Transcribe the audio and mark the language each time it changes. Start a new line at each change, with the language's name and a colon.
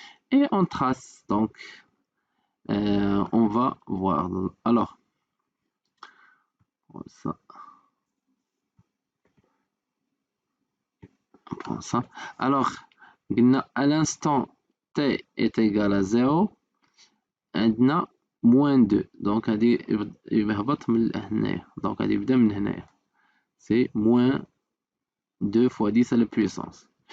French: Et on trace, donc on va voir. Alors, ça, on prend ça. Alors, à l'instant t est égal à 0, عندنا moins 2.
Arabic: Donc, هذه يهبط من هنايا. Donc, هذه يبدا من هنايا.
French: C'est moins 2 fois 10 à la puissance.